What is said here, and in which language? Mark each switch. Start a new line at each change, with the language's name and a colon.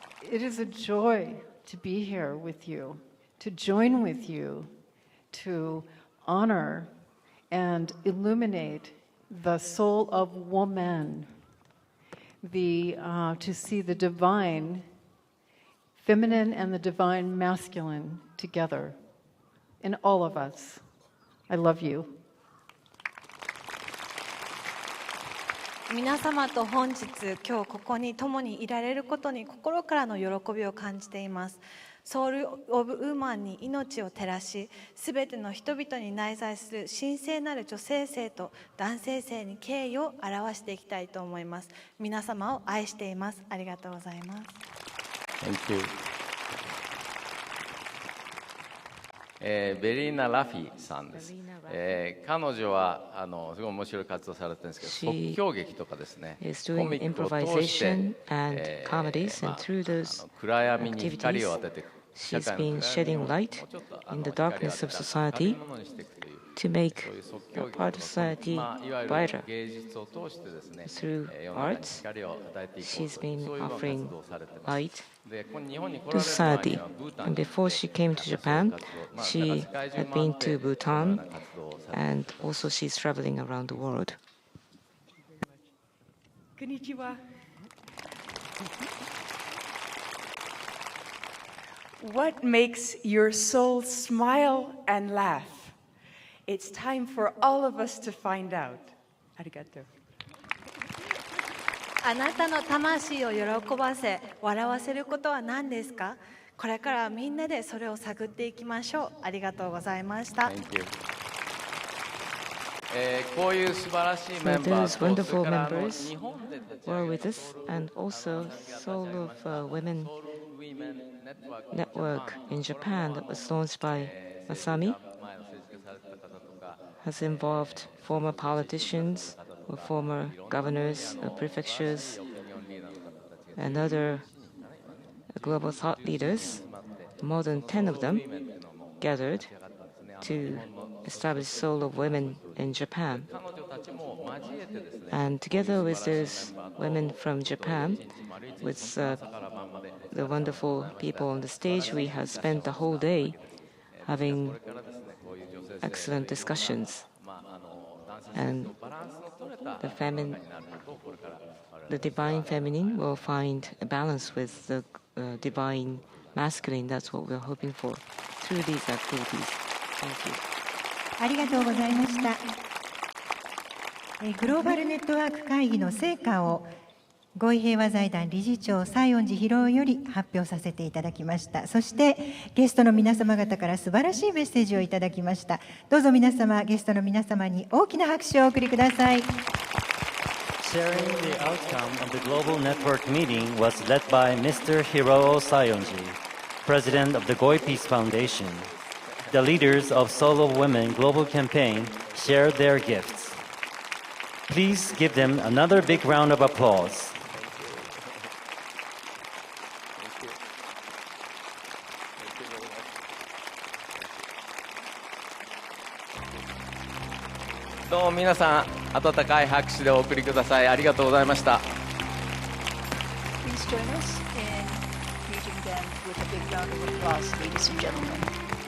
English: It is a joy to be here with you, to join with you, to honor and illuminate the soul of woman, to see the divine feminine and the divine masculine together in all of us. I love you.
Japanese: 皆様と本日今日ここに共にいられることに心からの喜びを感じています。ソウル・オブ・ウーマンに命を照らし、すべての人々に内在する神聖なる女性性と男性性に敬意を表していきたいと思います。皆様を愛しています。ありがとうございます。
English: Thank you.
Japanese: ベリーナ・ラフィさんです。彼女はすごい面白い活動されてるんですけど、即興劇とかですね、コミックを通して暗闇に光を当てていく。
English: She's been shedding light in the darkness of society to make a part of society brighter. Through arts, she's been offering light to society. And before she came to Japan, she had been to Bhutan, and also she's traveling around the world.
Japanese: Konnichiwa.
English: What makes your soul smile and laugh? It's time for all of us to find out.
Japanese: Arigato. あなたの魂を喜ばせ、笑わせることは何ですか？これからみんなでそれを探っていきましょう。ありがとうございました。こういう素晴らしいメンバーと、それから日本で立ち上げた
English: and also Soul of Women Network in Japan that was launched by Masami has involved former politicians or former governors of prefectures and other global thought leaders. More than 10 of them gathered to establish Soul of Women in Japan. And together with those women from Japan, with the wonderful people on the stage, we have spent the whole day having excellent discussions. And the divine feminine will find a balance with the divine masculine. That's what we're hoping for through these activities. Thank you.
Japanese: ありがとうございました。グローバルネットワーク会議の成果を合意平和財団理事長西園寺博夫より発表させていただきました。そしてゲストの皆様方から素晴らしいメッセージをいただきました。どうぞ皆様、ゲストの皆様に大きな拍手をお送りください。
English: Sharing the outcome of the global network meeting was led by Mr. Hiroo Sayonji, President of the Goi Peace Foundation. The leaders of Soul of Women Global Campaign shared their gifts. Please give them another big round of applause.
Japanese: 皆さん温かい拍手でお送りください。ありがとうございました。
English: Please join us in greeting them with a big round of applause, ladies and gentlemen.